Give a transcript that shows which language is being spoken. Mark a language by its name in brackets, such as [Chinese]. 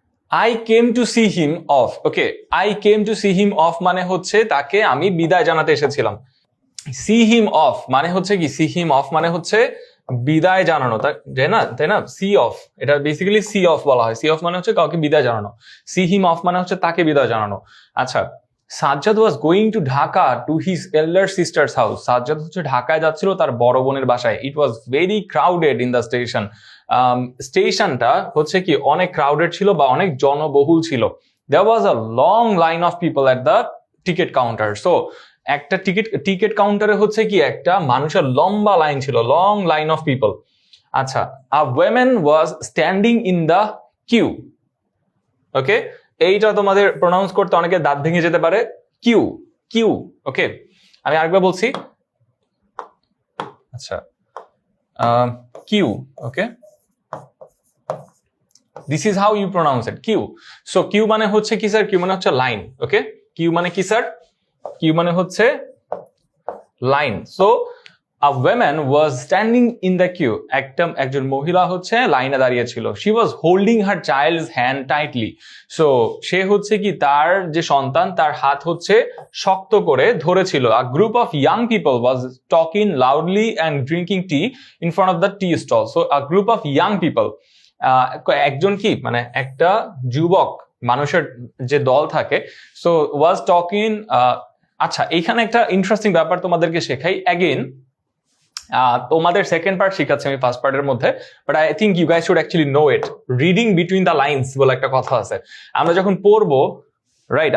[English] I came to see him off। Okay, I came to see him off [Bangla] মানে হচ্ছে তাকে আমি বিদায় জানাতে এসেছিলাম। See him off মানে হচ্ছে কি, see him off মানে হচ্ছে বিদায় জানানো, তাই না? see off, এটা বেসিক্যালি see off বলা হয়। see off মানে হচ্ছে কাউকে বিদায় জানানো, see him off মানে হচ্ছে তাকে বিদায় জানানো। [English] আচ্ছা, Sajjad was going to Dhaka to his elder sister's house। [Bangla] Sajjad হচ্ছে ঢাকায় যাচ্ছিল তার বড় বোনের বাসায়। [English] It was very crowded in the station। [Bangla] স্টেশনটা হচ্ছে কি অনেক ক্রাউডেড ছিল বা অনেক জনবহুল ছিল। [English] There was a long line of people at the ticket counter। [Bangla] So একটা টিকিট কাউন্টারে হচ্ছে কি একটা মানুষের লম্বা লাইন ছিল, [English] Long line of people. আচ্ছা, a woman was standing in the queue। [Bangla] ওকে, এইটা তোমাদের প্রোনাউন্স করতে অনেকে দাঁত ভেঙে যেতে পারে, কিউ কিউ। ওকে, আমি আরেকবার বলছি। [English] আচ্ছা, queue. Okay, this is how you pronounce it, queue. [Bangla] So Q মানে হচ্ছে কি স্যার? কিউ মানে হচ্ছে লাইন। ওকে, কিউ মানে কি স্যার? কিউ মানে হচ্ছে line. [English] So a woman was standing in the queue। [Bangla] একজন মহিলা হচ্ছে লাইনে দাঁড়িয়ে ছিল। [English] she was holding her child's hand tightly। [Bangla] So সে হচ্ছে কি তার যে সন্তান তার হাত হচ্ছে শক্ত করে ধরেছিল। [English] a group of young people was talking loudly and drinking tea in front of the tea stall। so a group of young people, [Bangla] একজন কি একটা যুবক মানুষের যে দল থাকে, সো ওয়াজ টকিং। আচ্ছা, এইখানে একটা ইন্টারেস্টিং ব্যাপার তোমাদেরকে শেখাই। অ্যাগেন তোমাদের সেকেন্ড পার্ট শিখাচ্ছি আমি ফার্স্ট পার্টের মধ্যে, [English] But I think you guys should actually know it. [Bangla] Reading between the lines বলে একটা কথা আছে। আমরা যখন পড়বো রাইট?